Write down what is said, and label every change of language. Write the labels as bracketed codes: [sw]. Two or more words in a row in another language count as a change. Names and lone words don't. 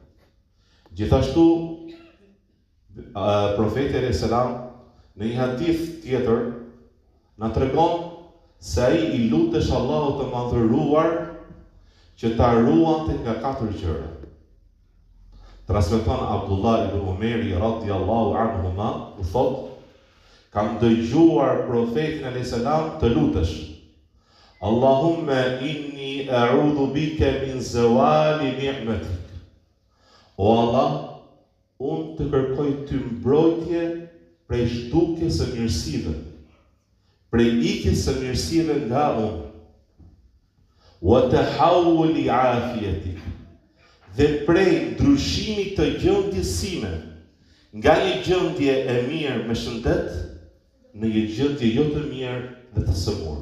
[sq] Gjithashtu, profeti [ar] عليه السلام [sq] në një hadith tjetër na tregon se ai I lutesh Allahut të madhëruar që ta ruante nga 4 gjëra. Transmeton Abdullah ibn Umeri [ar] رضي الله عنهما, [sq] u thot: kam dëgjuar profetin [ar] عليه السلام [sq] të lutesh: [ar] اللهم إني أعوذ بك من زوال نعمتك. [sq] O Allah, unë të kërkoj ty mbrojtje prej shtukjes së mirësive, prej ikjes së mirësive nga unë, [ar] وتحول عافيتك, [sq] dhe prej ndryshimit të gjendjes sime nga një gjendje e mirë me shëndet në një gjendje jo të mirë dhe të sëmurë.